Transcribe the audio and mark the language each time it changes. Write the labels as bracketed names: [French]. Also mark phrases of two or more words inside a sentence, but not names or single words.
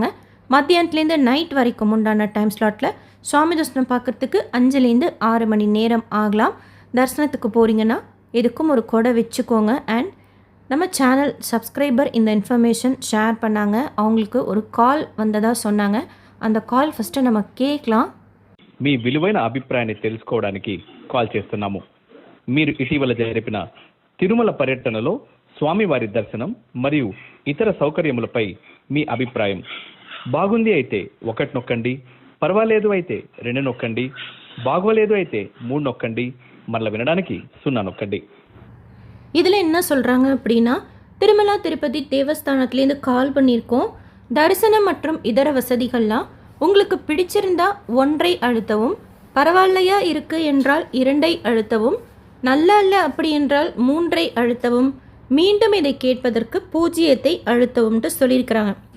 [Tamil] மத்தியானத்துலேருந்து நைட் வரைக்கும் உண்டான [English] time slotடில் [Tamil] சுவாமி தரிசனம் பார்க்குறதுக்கு 5லேருந்து 6 மணி நேரம் ஆகலாம். தரிசனத்துக்கு போகிறீங்கன்னா எதுக்கும் ஒரு கொடை வச்சுக்கோங்க. அண்ட் நம்ம [English] channel subscriber [Tamil] இந்த இன்ஃபர்மேஷன் ஷேர் பண்ணாங்க. அவங்களுக்கு ஒரு கால் வந்ததாக சொன்னாங்க. அந்த கால் ஃபஸ்ட்டு நம்ம கேட்கலாம். [Telugu] మీ విలువైన అభిప్రాయాన్ని తెలుసుకోవడానికి కాల్ చేస్తున్నాము. మీరు ఇటీవల జరిపిన తిరుమల పర్యటనలో స్వామివారి దర్శనం మరియు ఇతర సౌకర్యములపై మీ అభిప్రాయం. బాగుంది అయితే 1 నొక్కండి, పర్వాలేదు అయితే 2 నొక్కండి, బాగోలేదు అయితే 3 నొక్కండి, మరలా వినడానికి 0 నొక్కండి. [Tamil] இதில் என்ன சொல்கிறாங்க அப்படின்னா, திருமலா திருப்பதி தேவஸ்தானத்துலேருந்து கால் பண்ணியிருக்கோம். தரிசனம் மற்றும் இதர வசதிகள்லாம் உங்களுக்கு பிடிச்சிருந்தா 1ஐ அழுத்தவும், பரவாயில்லையா இருக்குது என்றால் 2ஐ அழுத்தவும், நல்லா இல்லை அப்படி என்றால் 3ஐ அழுத்தவும், மீண்டும் இதை கேட்பதற்கு 0ஐ அழுத்தவும்ட்டு சொல்லியிருக்கிறாங்க.